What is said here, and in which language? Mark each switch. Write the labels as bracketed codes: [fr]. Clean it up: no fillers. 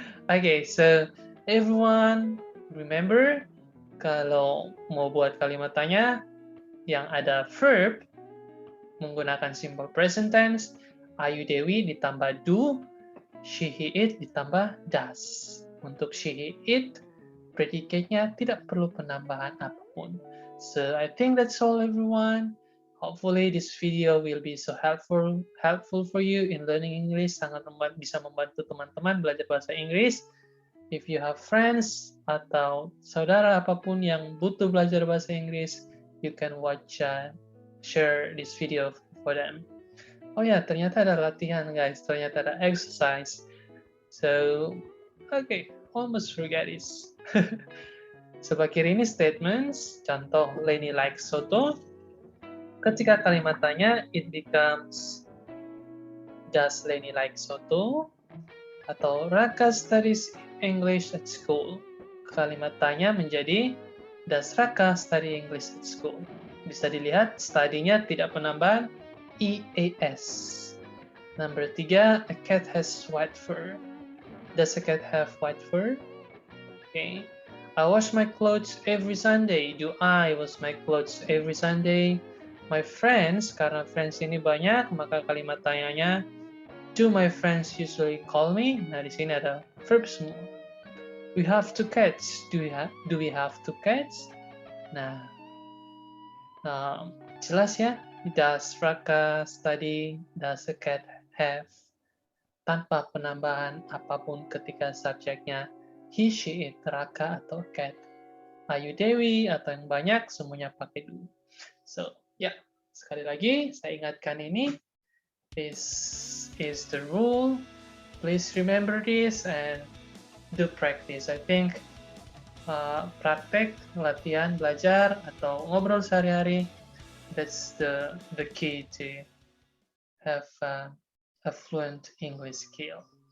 [en] Okay, so everyone remember, [id] kalau mau buat kalimat tanya yang ada verb menggunakan simple present tense, Ayu Dewi ditambah do, she, he, it ditambah does. Untuk she, he, it, predicate-nya tidak perlu penambahan apapun. [en] So I think that's all, everyone. Hopefully this video will be so helpful for you in learning English. [id] Sangat bisa membantu teman-teman belajar bahasa Inggris. [en] If you have friends [id] atau saudara apapun yang butuh belajar bahasa Inggris, [en] you can watch, share this video for them. [id] Oh ya, ternyata ada latihan, guys. Ternyata ada exercise. [en] So, okay, almost forget this. [id] Sebelah kiri ini statements. Contoh, [en] Lenny likes soto. [id] Ketika kalimat tanya, [en] it becomes does Lenny like soto? [id] Atau [en] Raka studies English at school. [id] Kalimat tanya menjadi [en] does Raka study English at school? [id] Bisa dilihat study-nya tidak penambahan EAS. [en] Number 3, a cat has white fur. Does a cat have white fur? Okay. I wash my clothes every Sunday. Do I wash my clothes every Sunday? My friends, [id] karena friends ini banyak, maka kalimat tanyanya [en] do my friends usually call me? [id] Nah, di sini ada verb semua. [en] We have two cats. Do we have two cats? [id] Nah, jelas ya. [en] Does Raka study? Does a cat have? [id] Tanpa penambahan apapun ketika subjeknya he, she, it, Raka, atau cat. Ayu Dewi, atau yang banyak, semuanya pakai do. So, ya, sekali lagi, saya ingatkan ini. [en] This is the rule. Please remember this and do practice. I think [id] praktek, latihan, belajar, atau ngobrol sehari-hari, [en] that's the key to have a fluent English skill.